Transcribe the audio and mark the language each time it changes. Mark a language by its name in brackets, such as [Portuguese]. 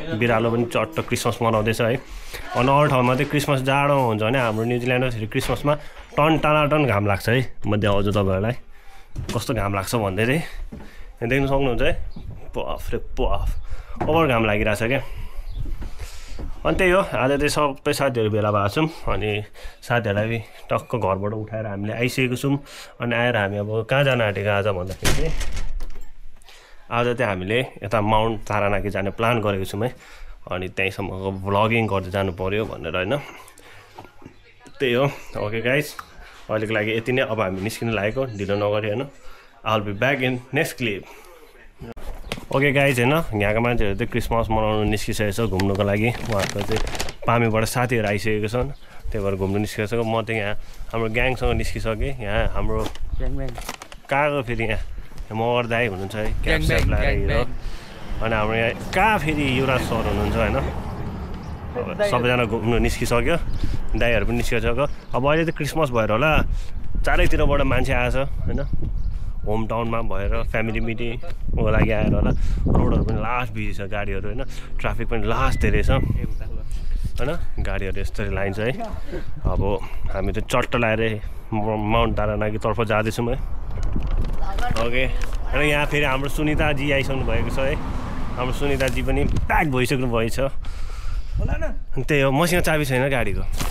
[Nepali] बिरालो पनि चट्ट क्रिसमस मनाउँदैछ है। अनि अरू ठाउँमा चाहिँ क्रिसमस जाडो हुन्छ भने हाम्रो न्युजिल्यान्डमा फेरि क्रिसमसमा टन टनाटन घाम लाग्छ है। म देखाउँछु तपाईँहरूलाई कस्तो घाम लाग्छ भन्दै चाहिँ यहाँ देख्न सक्नुहुन्छ है। पफ रे पफ ओभर घाम लागिरहेछ क्या। अनि त्यही हो, आज चाहिँ सबै साथीहरू भेला भएको छौँ। अनि साथीहरूलाई टक्क घरबाट उठाएर हामीले आइसकेको छौँ। अनि आएर हामी अब कहाँ जान आँटेको आज भन्दाखेरि चाहिँ आज चाहिँ हामीले यता माउन्ट तारानाकी जाने प्लान गरेको छौँ है। अनि त्यहीँसम्मको भ्लगिङ गर्दै जानु पऱ्यो भनेर होइन। त्यही हो। ओके गाइज, अहिलेको लागि यति नै। अब हामी निस्किन लागेको, ढिलो नगरी होइन। [English] I will be back in next clip. [Nepali] Okay guys होइन, यहाँको मान्छेहरू चाहिँ क्रिसमस मनाउनु निस्किसकेको छ घुम्नुको लागि। उहाँहरूको चाहिँ पामीबाट साथीहरू आइसकेको छन्, त्यही भएर घुम्नु निस्किसकेको छ। म चाहिँ यहाँ हाम्रो ग्याङसँग निस्किसकेँ। यहाँ हाम्रो कहाँको फेरि यहाँ मगर दाई हुनुहुन्छ है, क्याप स्याप लगाएर हिँड्यो। अनि हाम्रो यहाँ कहाँ फेरि युवराज सर हुनुहुन्छ होइन। सबैजना घुम्नु निस्किसक्यो, दाईहरू पनि निस्किसक्यो। अब अहिले त क्रिसमस भएर होला चारैतिरबाट मान्छे आएछ होइन। होम टाउनमा भएर फ्यामिली मिटिङको लागि आएर होला। रोडहरू पनि लास्ट बिजी छ, गाडीहरू होइन। ट्राफिक पनि लास्ट धेरै छ होइन। गाडीहरू यस्तरी लाइन छ है। अब हामी त चट्ट लगाएर माउन्ट तारानाकीतर्फ जाँदैछौँ है। ओके, र यहाँ फेरि हाम्रो सुनिताजी आइसक्नु भएको छ है। हाम्रो सुनिताजी पनि प्याक भइसक्नु भएछ। त्यही हो, मसँग चाबी छैन गाडीको।